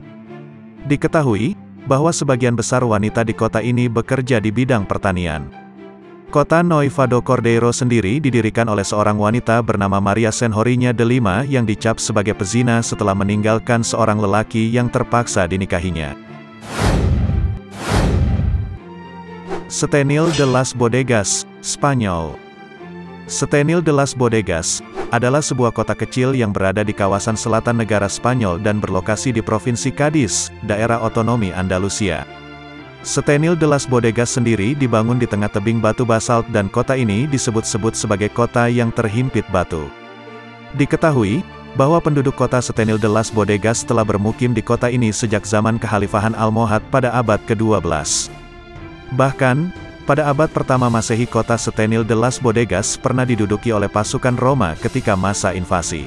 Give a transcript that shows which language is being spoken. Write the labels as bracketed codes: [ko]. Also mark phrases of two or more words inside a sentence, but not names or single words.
[id] Diketahui bahwa sebagian besar wanita di kota ini bekerja di bidang pertanian. Kota Noiva do Cordeiro sendiri didirikan oleh seorang wanita bernama Maria Senhorinha de Lima yang dicap sebagai pezina setelah meninggalkan seorang lelaki yang terpaksa dinikahinya. Setenil de las Bodegas, Spanyol. Setenil de las Bodegas adalah sebuah kota kecil yang berada di kawasan selatan negara Spanyol dan berlokasi di Provinsi Cádiz, daerah otonomi Andalusia. Setenil de las Bodegas sendiri dibangun di tengah tebing batu basalt dan kota ini disebut-sebut sebagai kota yang terhimpit batu. Diketahui bahwa penduduk kota Setenil de las Bodegas telah bermukim di kota ini sejak zaman Kekhalifahan Almohad pada abad ke-12. Bahkan, pada abad pertama Masehi kota Setenil de las Bodegas pernah diduduki oleh pasukan Roma ketika masa invasi.